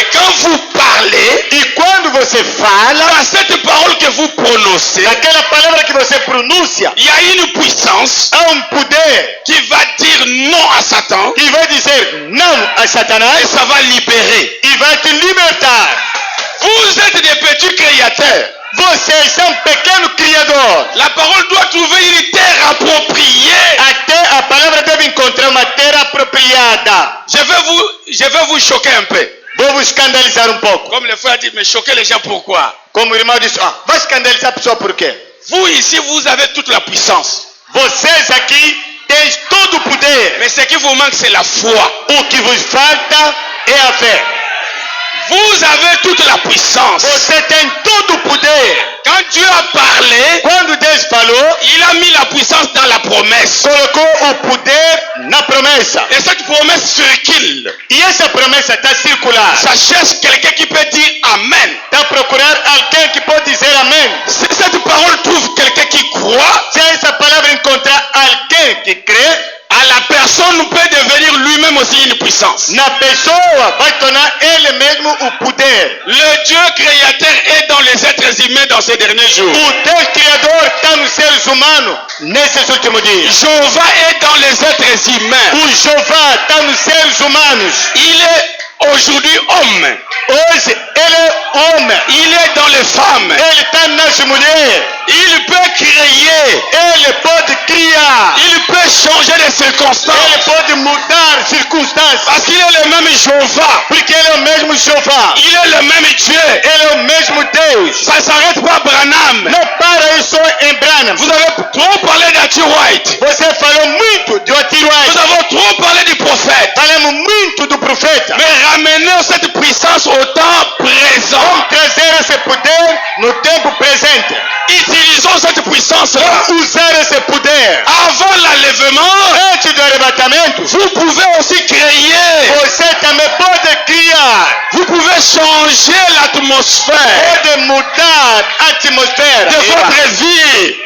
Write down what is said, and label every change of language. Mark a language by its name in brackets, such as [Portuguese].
[French] Et quand vous parlez, [Portuguese] E quando você fala, [French] dans cette parole que vous prononcez, [Portuguese] aquela palavra que você pronuncia, [French] il y a une puissance [Portuguese] há poder [French] qui va dire non à Satan [Portuguese] que vai dizer não a [French] et [Portuguese] Satanás [French] ça va libérer. [Portuguese] e vai te libertar. [French] Vous êtes des petits créateurs. [Portuguese] Vocês são pequeno criador. [French] La parole doit trouver une terre appropriée. [Portuguese] Até a palavra deve encontrar uma terra apropriada. [French] Je vais vous choquer un peu. [Portuguese] Vou vos escandalizar pouco. [French] Comme le frère a dit, mais choquer les gens pourquoi? [Portuguese] Como o irmão disse, vai escandalizar a pessoa por quê? [French] Vous ici, vous avez toute la puissance. [Portuguese] Vocês aqui têm todo o poder. [French] Mais ce qui vous manque, c'est la foi. [Portuguese] O que vos falta é a fé. [French] Vous avez toute la puissance. [Portuguese] Você tem todo o poder. [French] Quand Dieu a parlé, [Portuguese] Quando Deus falou, [French] il a mis la puissance dans la promesse. [Portuguese] colocou o poder na promessa. [French] Et cette promesse circule. [Portuguese] E essa promessa está circular. [French] Ça cherche quelqu'un qui peut dire Amen. [Portuguese] Está a procurar alguém que pode dizer amém. [French] Si cette parole trouve quelqu'un qui croit, [Portuguese] Se essa palavra encontrar alguém que crê, [French] à la personne peut devenir lui-même aussi une puissance. [Portuguese] na pessoa vai tornar ele mesmo o poder. [French] Le Dieu créateur est dans les êtres humains dans ces derniers jours. [Portuguese] O Deus Criador está nos seres humanos nesses últimos dias. [French] Jéhovah est dans les êtres humains. [Portuguese] O Jeová está nos seres humanos. [French] Il est aujourd'hui homme. [Portuguese] Hoje ele é homem. [French] Il est dans les femmes. [Portuguese] Ele está nas mulheres. [French] Il peut créer. [Portuguese] Ele pode criar. [French] Il peut changer les circonstances. [Portuguese] Ele pode mudar circunstâncias. [French] Parce qu'il est le même Jéhovah. [Portuguese] Porque ele é o mesmo Jeová. [French] Il est le même Dieu. [Portuguese] Ele é o mesmo Deus. [French] Ça ne s'arrête pas à Branham. [Portuguese] Não para isso em Branham. [French] Vous avez trop parlé d'Arthur White. [Portuguese] Você falou muito de Arthur [French] Nous [Portuguese] White. [French] avons trop parlé du prophète. [Portuguese] Falamos muito do profeta. [French] Mais ramenons cette puissance au temps présent. [Portuguese] Vamos trazer esse poder no tempo presente. [French] Utilisons cette puissance-là. [Portuguese] Usar esse poder. [French] Avant l'enlèvement, [Portuguese] Antes do arrebatamento, [French] vous pouvez aussi créer. [Portuguese] você também pode criar. [French] Vous pouvez changer l'atmosphère [Portuguese] Pode mudar a atmosfera [French] de votre vie.